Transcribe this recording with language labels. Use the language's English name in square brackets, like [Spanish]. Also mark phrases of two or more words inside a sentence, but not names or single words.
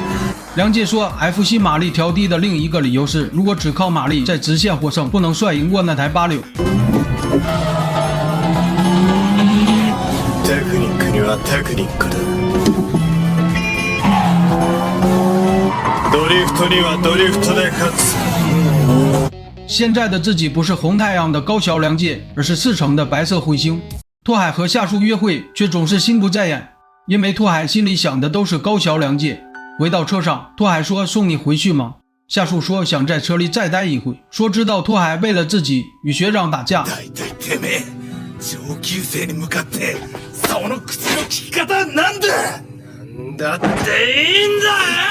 [Chinese] 梁介说 FC 马力调低的另一个理由是，如果只靠马力在直线获胜，不能帅赢过那台86。 [Japanese] テクニックにはテクニックだ。ドリフトにはドリフトで勝つ。 [Chinese] 现在的自己不是红太阳的高桥良介，而是赤诚的白色彗星。拓海和夏树约会，却总是心不在焉，因为拓海心里想的都是高桥良介， 回到车上，拓海说送你回去吗？夏树说想在车里再待一会，说知道拓海为了自己与学长打架。 [Japanese] 大体てめえ、上級生に向かってその口の利き方なんだ。なんだっていいんだ。